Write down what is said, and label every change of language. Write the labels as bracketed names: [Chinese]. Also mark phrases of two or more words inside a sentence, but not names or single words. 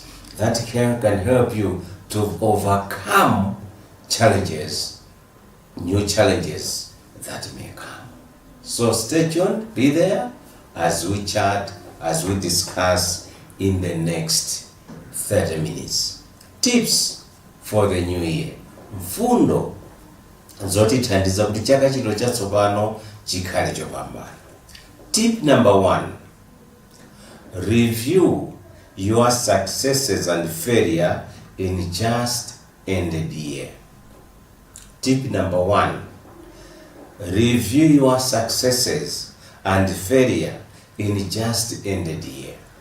[English] That can help you to overcome challenges, new challenges that may come. So stay tuned, be there as we chat, as we discuss in the next 30 minutes. Tips for the new year. [Nyanja] Mfundo zotithandiza kuti chaka chino chatsopano chikhale chopambana. [English] Tip number 1, review your successes and failure in just ended year. Tip number 1, review your successes and failure in just ended year.